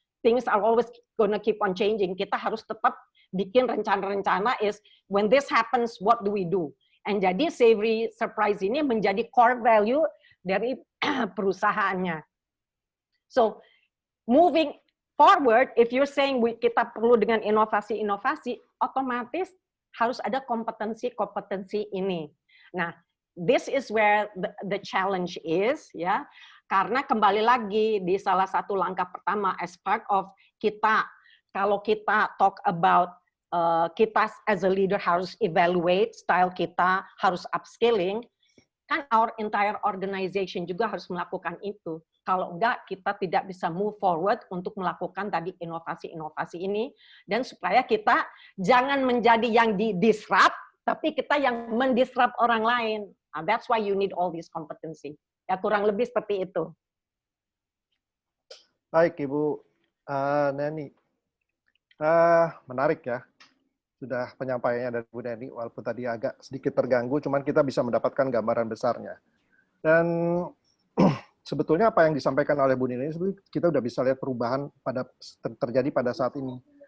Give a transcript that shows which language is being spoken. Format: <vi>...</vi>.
<en>Things are always gonna keep on changing.</en> <id>Kita harus tetap bikin rencana-rencana</id> <en>is, when this happens, what do we do? And jadi savory surprise ini menjadi core value</en> <id>dari perusahaannya.</id> <en>So, moving forward, if you're saying</en> <id>kita perlu dengan inovasi-inovasi, otomatis harus ada kompetensi-kompetensi ini.</id> <en>Nah, this is where the challenge is, ya.</en> <id>Karena kembali lagi di salah satu langkah pertama</id> <en>as part of</en> <id>kita, kalau kita</id> <en>talk about</en> <id>kita</id> <en>as a leader</en> <id>harus evaluate style kita, harus upskilling, kan</id> <en>our entire organization</en> <id>juga harus melakukan itu. Kalau enggak, kita tidak bisa</id> <en>move forward</en> <id>untuk melakukan tadi inovasi-inovasi ini, dan supaya kita jangan menjadi yang di-disrupt, tapi kita yang mendisrupt orang lain.</id> <en>That's why you need all this competency.</en> <id>Ya, kurang lebih seperti itu. Baik, Ibu Neni. Menarik ya. Sudah penyampaiannya dari Bu Neni, walaupun tadi agak sedikit terganggu, cuman kita bisa mendapatkan gambaran besarnya. Dan sebetulnya apa yang disampaikan oleh Bu Neni, kita udah bisa lihat perubahan terjadi pada saat ini.</id>